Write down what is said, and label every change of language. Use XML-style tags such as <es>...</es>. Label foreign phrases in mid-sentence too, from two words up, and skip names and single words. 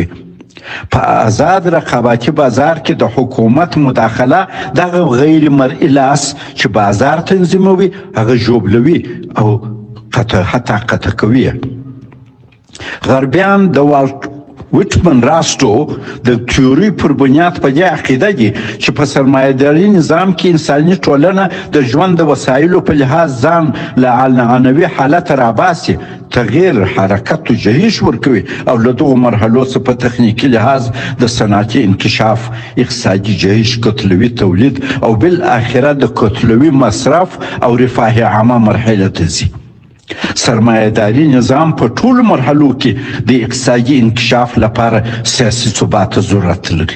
<ps>په آزاد رقابتي بازار کې د حکومت مداخله دغه غیر مرئي لاس چې بازار تنظیموي هغه ژوبلوي او حتی قطع کوي. غربیان د والټ ویټمن راستو د تیوري پر بنیاد په دې عقیده دي چې په سرمایه‌داري نظام کې انساني ټولنه د ژوند د وسایلو په لحاظ ځان له عنعنوي حالت راباسي، تغییر حرکت و جهش ورکوي او له دغو مرحلو څخه په تخنیکي لحاظ د صنعتي انکشاف، اقتصادي جهش، کتلوي تولید او بالاخره د کتلوي مصرف او رفاه عامه مرحله ته ځي. سرمایه‌داري نظام په ټولو مرحلو کې د اقتصادي انکشاف لپاره سیاسي ثبات ضرورت لري.</ps>